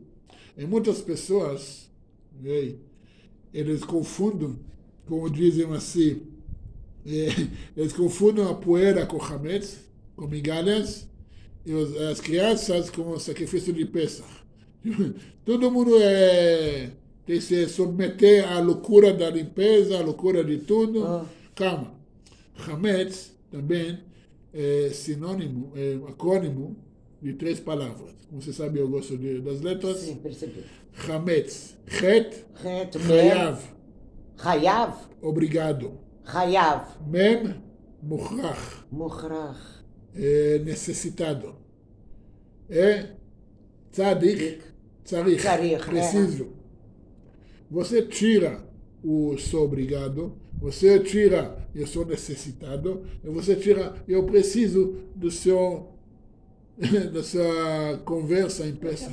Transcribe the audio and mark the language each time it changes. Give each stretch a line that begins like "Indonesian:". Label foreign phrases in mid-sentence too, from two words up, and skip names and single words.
Portuguese: E muitas pessoas, eles confundem, como dizem assim, eles confundem a poeira com Hametz, com migalhas, e as crianças com o sacrifício de Pesach. Todo mundo tem que se submeter à loucura da limpeza, à loucura de tudo. Calma. Hametz também é sinônimo, é acrônimo de 3 palavras. Como você sabe, eu gosto das letras. Sim, percebi.
Hebrew: Hametz. Het, Het, Hayav. Hayav.
Portuguese: Obrigado.
Hebrew: Hayav. Mem, Mukhrach. Mukhrach.
Portuguese: É necessitado. É
Hebrew: Tzadik, Tzarich.
Portuguese: Preciso. Você tira o sou obrigado, você tira eu sou necessitado, e você tira eu preciso do seu da sua conversa em peça.